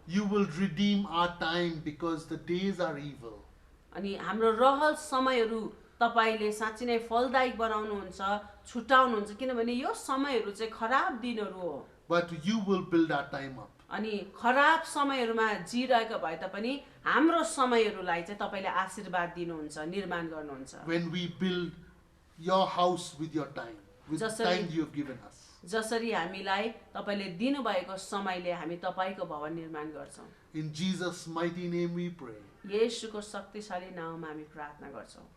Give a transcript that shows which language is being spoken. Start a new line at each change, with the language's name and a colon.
English: you will redeem our time because the days are evil.
Nepali: अनि हाम्रो रहल समयहरू तपाईले साँच्चै नै फलदायक बनाउनुहुन्छ, छुटाउनुहुन्छ, किनभने यो समयहरू चाहिँ खराब दिनहरू हो।
English: But you will build our time up.
Nepali: अनि खराब समयहरूमा जिरहेको भए तापनि हाम्रो समयहरूलाई चाहिँ तपाईले आशीर्वाद दिनुहुन्छ, निर्माण गर्नुहुन्छ।
English: When we build your house with your time, with the
Nepali: Jasari-
English: time you have given us.
Nepali: जसरी हामीलाई तपाईले दिनुभएको समयले हामी तपाईको भवन निर्माण गर्छौँ।
English: In Jesus' mighty name we pray.
Nepali: येशूको शक्तिशाली नाममा हामी प्रार्थना गर्छौँ।